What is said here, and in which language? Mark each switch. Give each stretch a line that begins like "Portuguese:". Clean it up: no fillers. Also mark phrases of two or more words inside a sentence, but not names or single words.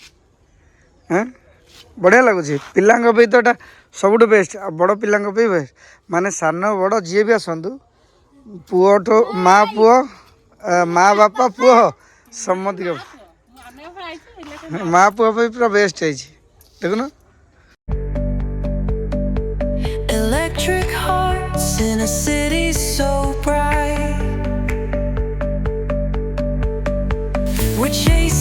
Odia: ବଢ଼ିଆ ଲାଗୁଛି। ପିଲାଙ୍କ ପାଇଁ ତ ଏଇଟା ସବୁଠୁ ବେଷ୍ଟ, ଆଉ ବଡ଼ ପିଲାଙ୍କ ପାଇଁ ବେଷ୍ଟ। ମାନେ ସାନ ବଡ଼ ଯିଏ ବି ଆସନ୍ତୁ, ପୁଅଠୁ ମା ପୁଅ, ମା ବାପା ପୁଅ, ସମସ୍ତିଙ୍କ ମା ପୁଅ ପାଇଁ ପୁରା ବେଷ୍ଟ ହେଇଛି, ଦେଖୁନ।
English: electric hearts in a city so bright, we're chasing